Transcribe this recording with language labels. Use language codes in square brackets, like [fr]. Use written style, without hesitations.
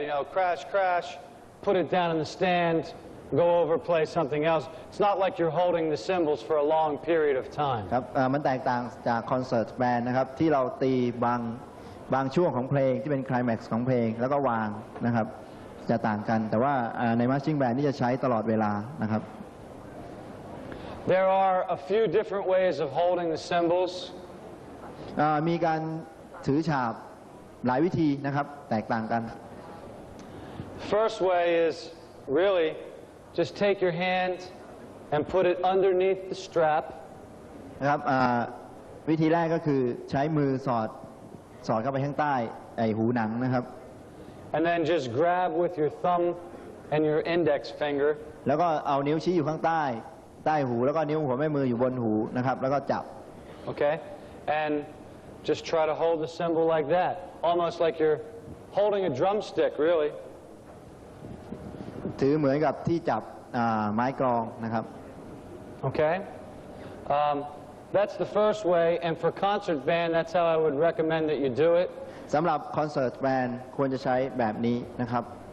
[en] You know, crash, put it down in the stand, go over, play something else. It's not like you're holding the cymbals for a long period of time. [th] ครับมันแตกต่างจากคอนเสิร์ตแบนด์นะครับที่เราตีบางช่วงของเพลงที่เป็นไคลแม็กซ์ของเพลงแล้วก็วางนะครับจะต่างกันแต่ว่าในมาร์ชิ่งแบนด์นี่จะใช้ตลอดเวลานะครับ [en] There are a few different ways of holding the cymbals. [th] มีการถือฉาบหลายวิธีนะครับแตกต่างกัน [en] First way is really just take your hand and put it underneath the strap. [th] นะครับวิธีแรกก็คือใช้มือสอดเข้าไปข้างใต้ไอ้หูหนังนะครับ [en] And then just grab with your thumb and your index finger. [th] แล้วก็เอานิ้วชี้อยู่ข้างใต้ ใต้หูแล้วก็นิ้วหัวแม่มืออยู่บนหูนะครับแล้วก็จับ [en] Okay? And just try to hold the cymbal like that, almost like you're holding a drumstick, really. [th] ถือเหมือนกับที่จับไม้กลองนะครับ [en] Okay? That's the first way, and for concert band, that's how I would recommend that you do it. [th] สำหรับคอนเสิร์ตแบนด์ควรจะใช้แบบนี้นะครับ